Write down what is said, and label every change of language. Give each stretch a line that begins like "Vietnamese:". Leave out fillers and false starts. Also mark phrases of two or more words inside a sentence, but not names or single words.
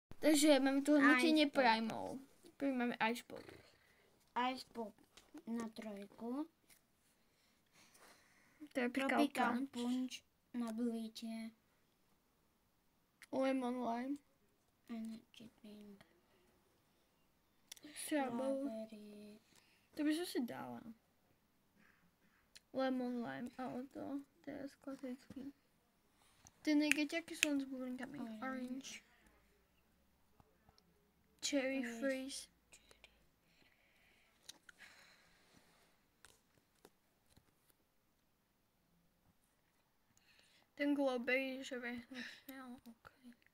Slovak: Takže máme tu hodnotenie primov. Prvý máme Ice Pop. Ice Pop na 3. Tropical Punch na 2. Lemon Lime. Energy Drink. Strawberry. To by som si dala. Lemon Lime, ale to teraz klasický. Tie negeťaky sú len s bublinkami. Orange. Cherry Freeze. Ten Glowberry, že vie, okej.